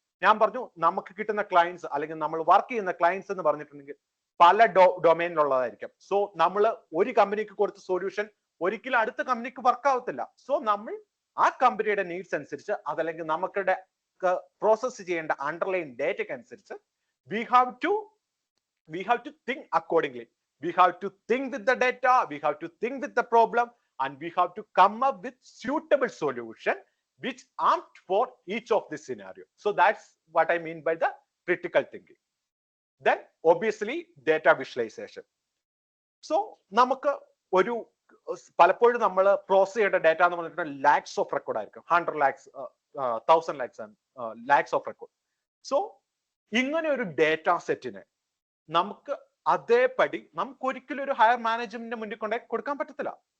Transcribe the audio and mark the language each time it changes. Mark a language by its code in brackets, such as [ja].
[ml] ഞാൻ പറഞ്ഞു നമുക്ക് കിട്ടുന്ന ക്ലയൻസ് അല്ലെങ്കിൽ നമ്മൾ വർക്ക് ചെയ്യുന്ന ക്ലയൻസ് എന്ന് പറഞ്ഞിട്ടുണ്ടെങ്കിൽ പല ഡൊമൈനിലുള്ളതായിരിക്കും. സോ നമ്മൾ ഒരു കമ്പനിക്ക് കൊടുത്ത സൊല്യൂഷൻ ഒരിക്കലും അടുത്ത കമ്പനിക്ക് വർക്ക് ആവത്തില്ല. സോ നമ്മൾ ആ കമ്പനിയുടെ നീഡ്സ് അനുസരിച്ച് അതല്ലെങ്കിൽ നമുക്കിടെ പ്രോസസ് ചെയ്യേണ്ട അണ്ടർലൈൻ ഡേറ്റയ്ക്ക് അനുസരിച്ച് [en] we have to think accordingly. We have to think with the data, we have to think with the problem, and we have to come up with suitable solution which apt for each of this scenario. So that's what I mean by the critical thinking. Then obviously data visualization. [ml] So നമുക്ക് ഒരു പലപ്പോഴും നമ്മൾ process ചെയ്യേണ്ട data എന്ന് പറഞ്ഞിട്ട് lakhs of record ആയിരിക്കും. [en] 100 lakhs 1000 lakhs and lakhs of record. [ml] So ഇങ്ങനെ ഒരു ഡേറ്റാ സെറ്റിനെ നമുക്ക് അതേപടി നമുക്ക് ഒരിക്കലും ഒരു ഹയർ മാനേജ്മെന്റിന്റെ മുന്നിൽ കൊണ്ടേ കൊടുക്കാൻ പറ്റത്തില്ല.